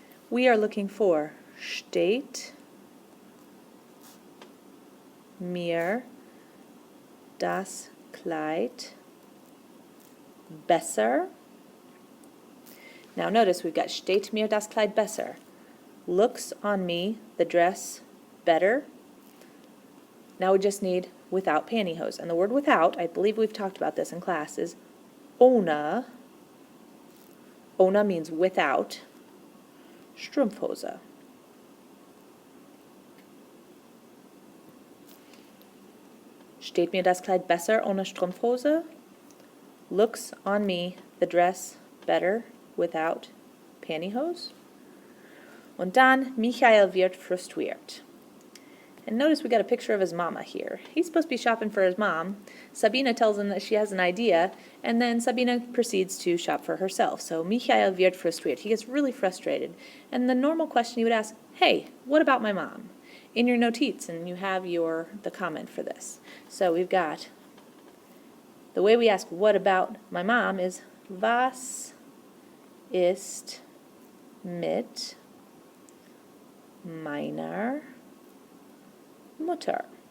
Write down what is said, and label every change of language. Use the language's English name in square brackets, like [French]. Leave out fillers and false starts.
[English] We are looking for [German] steht mir das Kleid besser? [English] Now notice we've got [German] steht mir das Kleid besser. [English] Looks on me the dress better. Now we just need without pantyhose. And the word without, I believe we've talked about this in class, is ohne. Ohne means without. Strumpfhose. [German] Steht mir das Kleid besser ohne Strumpfhose? [English] Looks on me the dress better without pantyhose? [German] Und dann, Michael wird frustriert. [English] And notice we got a picture of his mama here. He's supposed to be shopping for his mom. Sabina tells him that she has an idea, and then Sabina proceeds to shop for herself. [German] So Michael wird frustriert. [English] He gets really frustrated. And the normal question you would ask, hey, what about my mom? In your notiz, and you have the comment for this. So we've got, the way we ask what about my mom is [German] Was ist mit meiner Mutter?